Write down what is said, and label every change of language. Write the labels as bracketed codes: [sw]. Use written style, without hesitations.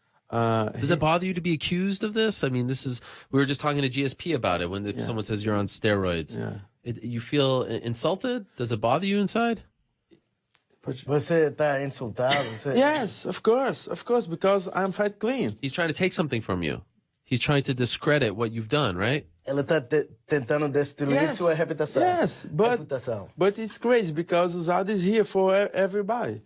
[en] Does it bother you to be accused of this? I mean, we were just talking to GSP about it when someone says you're on steroids. Yeah. You feel insulted? Does it bother you inside? [pt] Você tá insultado? [en] Yes, of course, because I'm fight clean. He's trying to take something from you. He's trying to discredit what you've done, right? [pt] Ela tá tentando destruir sua reputação. [en] Yes, but it's crazy because Usada is here for everybody.